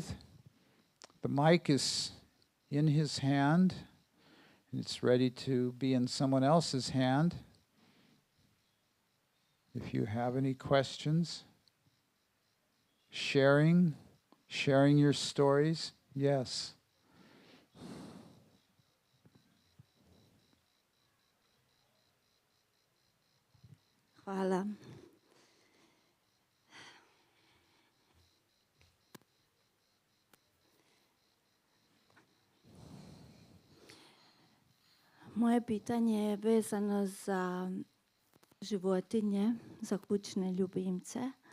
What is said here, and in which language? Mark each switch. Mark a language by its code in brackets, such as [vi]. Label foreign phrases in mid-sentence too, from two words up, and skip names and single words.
[en] The mic is in his hand, and it's ready to be in someone else's hand. If you have any questions, sharing your stories, yes. [hr] Hvala. Moje pitanje je vezano za životinje, za kućne ljubimce.